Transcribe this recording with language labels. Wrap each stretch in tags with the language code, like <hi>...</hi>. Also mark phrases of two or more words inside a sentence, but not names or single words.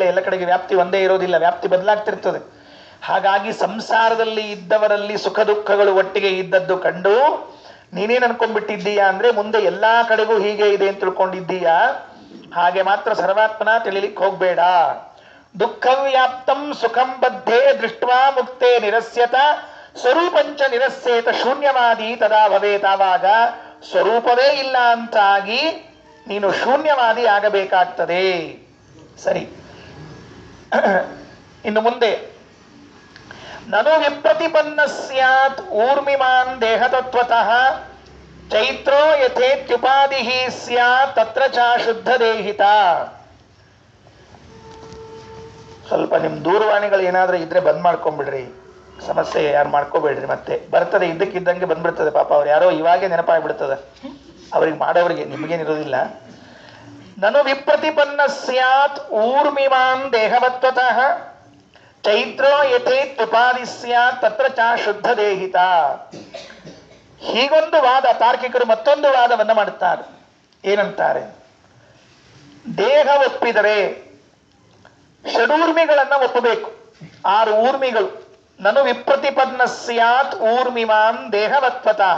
<kn>ಎಲ್ಲ ಕಡೆಗೆ ವ್ಯಾಪ್ತಿ ಒಂದೇ ಇರೋದಿಲ್ಲ, ವ್ಯಾಪ್ತಿ ಬದಲಾಗ್ತಿರ್ತದೆ. ಹಾಗಾಗಿ ಸಂಸಾರದಲ್ಲಿ ಇದ್ದವರಲ್ಲಿ ಸುಖ ದುಃಖಗಳು ಒಟ್ಟಿಗೆ ಇದ್ದದ್ದು ಕಂಡು ನೀನೇನ್ ಅನ್ಕೊಂಡ್ಬಿಟ್ಟಿದ್ದೀಯಾ ಅಂದ್ರೆ ಮುಂದೆ ಎಲ್ಲಾ ಕಡೆಗೂ ಹೀಗೆ ಇದೆ ಅಂತ ತಿಳ್ಕೊಂಡಿದ್ದೀಯಾ. ಹಾಗೆ ಮಾತ್ರ ಸರ್ವಾತ್ಮನ ತಿಳಿಲಿಕ್ಕೆ ಹೋಗ್ಬೇಡ.</kn> <sa>ದುಃಖವ್ಯಾಪ್ತಂ ಸುಖಂ ಬದ್ಧೆ ದೃಷ್ಟ್ವಾ ಮುಕ್ತೆ ನಿರಸ್ಯತ ಸ್ವರೂಪಂಚ ನಿರಸ್ಯೇತ ಶೂನ್ಯವಾದಿ ತದಾ ಭವೇತ್.</sa> <kn>ಆವಾಗ ಸ್ವರೂಪವೇ ಇಲ್ಲ ಅಂತಾಗಿ ನೀನು ಶೂನ್ಯವಾದಿ ಆಗಬೇಕಾಗ್ತದೆ. ಸರಿ, ಇನ್ನು ಮುಂದೆ</kn> <sa>ನನು ವಿಪ್ರತಿಪನ್ನ ಸ್ಯಾತ್ ಊರ್ಮಿಮಾನ್ ದೇಹತತ್ವತಃ ಚೈತ್ರೋ ಯಥೇತ್ಯುಪಾಧಿ ಸ್ಯಾತ್ ತತ್ರ ಚ ಶುದ್ಧ ದೇಹಿತ.</sa> <kn>ಸ್ವಲ್ಪ ನಿಮ್ ದೂರವಾಣಿಗಳು ಏನಾದ್ರೂ ಇದ್ರೆ ಬಂದ್ ಮಾಡ್ಕೊಂಡ್ಬಿಡ್ರಿ, ಸಮಸ್ಯೆ ಯಾರು ಮಾಡ್ಕೋಬೇಡ್ರಿ. ಮತ್ತೆ ಬರ್ತದೆ, ಇದ್ದಕ್ಕಿದ್ದಂಗೆ ಬಂದ್ಬಿಡ್ತದೆ. ಪಾಪ ಅವ್ರು ಯಾರೋ ಇವಾಗೆ ನೆನಪಾಗ್ಬಿಡ್ತದೆ ಅವ್ರಿಗೆ ಮಾಡೋರಿಗೆ, ನಿಮಗೇನಿರೋದಿಲ್ಲ.</kn> <sa>ನನು ವಿಪ್ರತಿಪನ್ನ ಸ್ಯಾತ್ ಊರ್ಮಿಮಾನ್ ದೇಹವತ್ವತಃ ಚೈತ್ರೋ ಯಥೇತ್ಯುಪಾಧಿ ಸ್ಯಾತ್ ತತ್ರ ಚ ಶುದ್ಧ ದೇಹಿತ.</sa> <kn>ಹೀಗೊಂದು ವಾದ ತಾರ್ಕಿಕರು ಮತ್ತೊಂದು ವಾದವನ್ನ ಮಾಡುತ್ತಾರೆ. ಏನಂತಾರೆ? ದೇಹ ಒಪ್ಪಿದರೆ ಷಡೂರ್ಮಿಗಳನ್ನ ಒಪ್ಪಬೇಕು. 6 ಊರ್ಮಿಗಳು.</kn> <sa>ನನು ವಿಪ್ರತಿಪನ್ನ ಸ್ಯಾತ್ ಊರ್ಮಿಮಾನ್ ದೇಹವತ್ವತಃ.</sa>